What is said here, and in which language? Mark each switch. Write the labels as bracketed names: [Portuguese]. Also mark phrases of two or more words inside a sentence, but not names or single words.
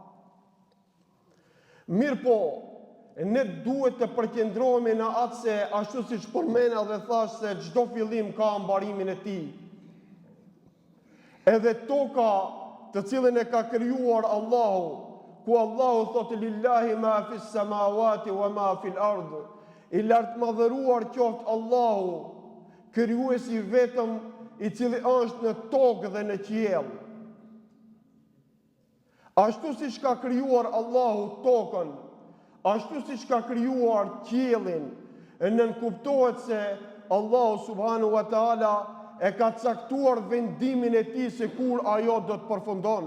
[Albanian] Mirë po, ne duhet të përqendrohemi në atë se ashtu siç përmenda dhe thash se çdo fillim ka mbarimin e tij. Edhe toka të cilën e ka krijuar Allahu, ku Allahu thotë [Arabic] لله ما في السماوات وما في الأرض. [Albanian] I lartëmadhëruar qoftë Allahu, krijuesi vetëm i cili është në tokë dhe në qiell. Ashtu si ka krijuar Allahu tokën, ashtu si ka krijuar qiellin, nënkuptohet se Allahu [Arabic] سبحانه وتعالى [Albanian] e ka caktuar vendimin e tij se kur ajo do të përfundon.